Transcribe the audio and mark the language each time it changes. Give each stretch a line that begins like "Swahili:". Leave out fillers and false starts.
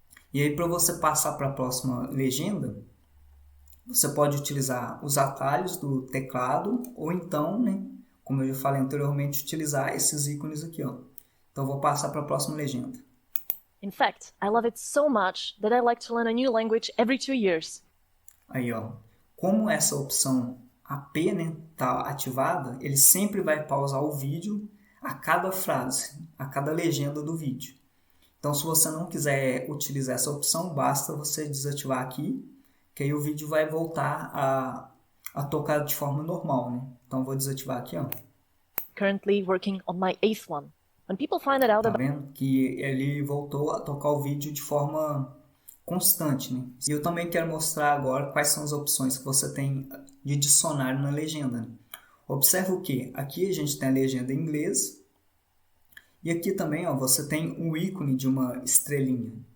Portuguese: E aí, para você passar para a próxima legenda, você pode utilizar os atalhos do teclado ou então, né, como eu já falei anteriormente, utilizar esses ícones aqui, ó. Então, eu vou passar para a próxima legenda.
English: In fact, I love it so much that I like to learn a new language every 2 years.
Portuguese: Aí, ó, como essa opção AP, né, tá ativada, ele sempre vai pausar o vídeo a cada frase, a cada legenda do vídeo. Então, se você não quiser utilizar essa opção, basta você desativar aqui, que aí o vídeo vai voltar a tocar de forma normal, né? Então, vou desativar aqui, ó.
English: Currently working on my 8th one. When people find it out
Portuguese: Tá
English: about
Portuguese: vendo? Que ele voltou a tocar o vídeo de forma constante, né? E eu também quero mostrar agora quais são as opções que você tem de dicionário na legenda, né? Observe o que? Aqui a gente tem a legenda em inglês. E aqui também, ó, você tem um ícone de uma estrelinha.